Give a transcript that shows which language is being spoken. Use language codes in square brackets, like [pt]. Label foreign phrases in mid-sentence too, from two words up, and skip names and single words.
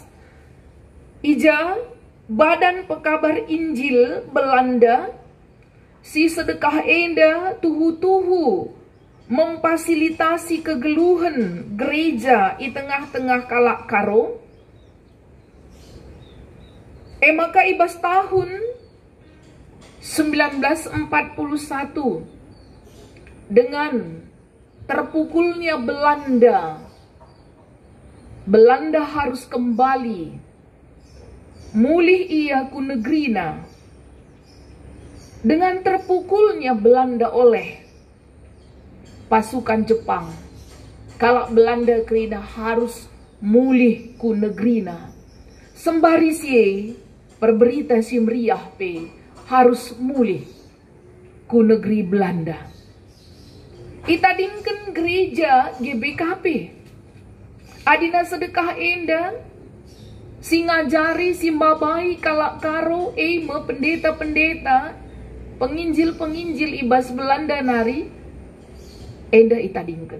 [btx] Ija Badan Pekabar Injil Belanda si sedekah enda tuhu-tuhu memfasilitasi kegeluhan [id] gereja di tengah-tengah [btx] kalak karo. [id] Maka ibas tahun 1941 dengan terpukulnya Belanda harus kembali [btx] mulih ia ku negrina. [id] Dengan terpukulnya Belanda oleh pasukan Jepang, kalau Belanda kerina harus [btx] mulih ku negrina. Sembari sie perberita si meriah pe harus mulih ku negeri Belanda. Itadingken gereja GBKP. Adina sedekah enda, si ngajari si mbabai kalak karo me pendeta-pendeta, penginjil-penginjil ibas Belanda nari, enda itadingken.